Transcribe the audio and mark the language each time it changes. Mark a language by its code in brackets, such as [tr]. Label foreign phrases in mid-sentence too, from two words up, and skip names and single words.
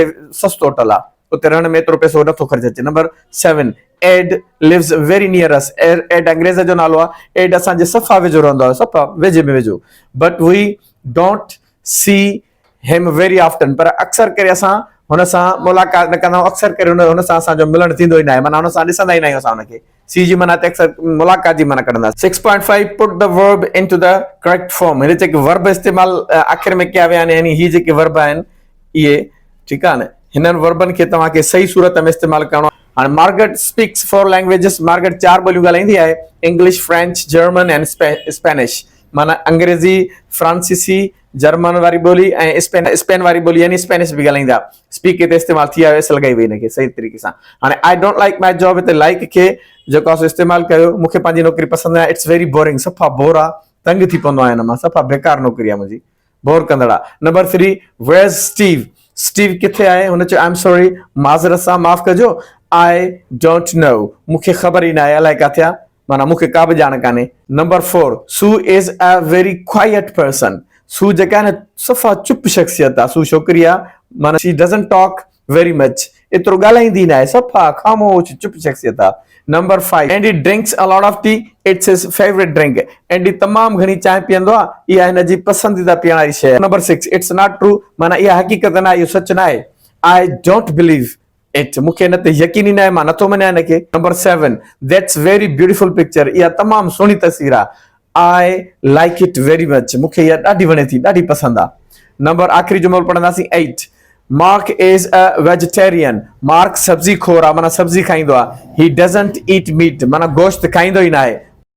[sd] हे सस्तो होटल आहे. उते रहण में एतिरो पैसो नथो ख़र्च अचे. [en] Number 7 Ed lives very near us. [sd] Ed अंग्रेज़ जो नालो आहे. Ed असांजे सफ़ा वेझो रहंदो आहे. सफ़ा वेझे में वेझो. [en] But we don't see him very often. [sd] पर अक्सर करे असां हुन सां मुलाक़ात न कंदा आहियूं. अक्सर करे हुन सां असांजो मिलणु थींदो ई न आहे. माना हुन सां ॾिसंदा ई न आहियूं असां हुनखे. सी जी माना ते अक्सर मुलाक़ात जी माना कढंदा. [en] 6.5 Put the verb into the correct form. [sd] हिन जेके वर्ब इस्तेमाल आख़िर में कया विया आहिनि. यानी ही जेके वर्ब आहिनि इहे ठीकु आहे न. हिननि वर्बनि खे तव्हांखे सही सूरत में इस्तेमाल करणो आहे. हाणे मार्गरेट [en] speaks 4 languages. [sd] मार्गरेट 4 ॿोलियूं ॻाल्हाईंदी आहे. [en] English, French, German and Spanish. [sd] माना अंग्रेज़ी, फ्रांसीसी, जर्मन वारी ॿोली ऐं स्पेन वारी ॿोली यानी स्पेनिश बि ॻाल्हाईंदा. स्पीक हिते इस्तेमाल थी आहे. लॻाई वई हिनखे सही तरीक़े सां. [en] हाणे I don't like my job. [sd] हिते लाइक खे जेको आहे इस्तेमाल कयो. मूंखे पंहिंजी नौकरी पसंदि आहे. [en] It's very boring. [sd] सफ़ा बोर आहे. तंग थी पवंदो आहियां हिन मां. सफ़ा बेकार नौकरी आहे मुंहिंजी. बोर कंदड़ आहे. [en] Number 3 Where's Steve? [sd] स्टीव किथे आहे? हुन चयो [en] I am sorry. [sd] माज़रत सां माफ़ कजो. [en] I don't know. [sd] मूंखे ख़बर ई न आहे. अलाए किथे आहे. माना मूंखे का बि ॼाण कान्हे. [en] Number 4 Sue is a very quiet person. [sd] सू जेका आहे न सफ़ा चुप शख़्सियत आहे. सू छोकिरी आहे. माना [en] she doesn't talk very much. [sd] एतिरो ॻाल्हाईंदी न आहे. सफ़ा ख़ामोश चुप शख़्सियत आहे. [en] Number 5 Andy drinks a lot of tea. It's his favorite drink. [sd] Andy तमामु घणी चांहि पीअंदो आहे. इहा हिन जी पसंदीदा पीअण वारी शइ आहे. [en] Number 6 It's not true. [sd] माना इहा हक़ीक़त न आहे. इहो सच न आहे. [en] I don't believe it. [sd] मूंखे हिन ते यकीन ई न आहे. मां नथो मञां हिनखे. [en] Number 7 That's very beautiful picture. [sd] इहा तमामु सुहिणी तस्वीर आहे. [en] I like it very much. [sd] मूंखे इहा ॾाढी वणे थी. ॾाढी पसंदि आहे. नंबर आख़िरी जुमलो पढ़ंदासीं 8 Mark [en] is a vegetarian. [sd] Mark सब्जी खोर आहे. माना सब्जी खाईंदो आहे. [en] He doesn't eat meat. [sd] माना गोश्त खाईंदो ई न आहे.